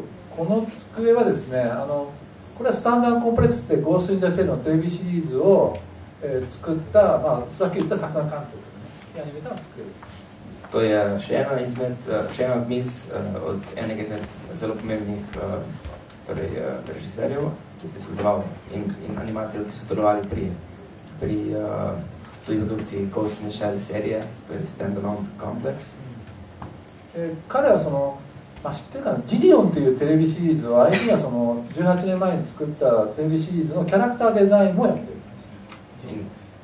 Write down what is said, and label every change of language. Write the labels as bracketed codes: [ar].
[ja] この机はですね、これはスタンダードコンプレックスでゴースト・イン・ザ・シェルのテレビシリーズを、作った、まあ、さっき言った作画監督の、ね、アニメーターの机です。 [sl] To je še ena od miz od enega izmed zelo pomembnih torej, režiserjev, ki je sodeloval in animatorjev, ki so sodelovali pri tudi produkciji Ghost in the Shell serije, to je Stand-Alone Complex. [ja] 彼はその、知ってるかな、ジディオンというテレビシリーズを相手がその18年前に作ったテレビシリーズのキャラクターデザインもやってるんです。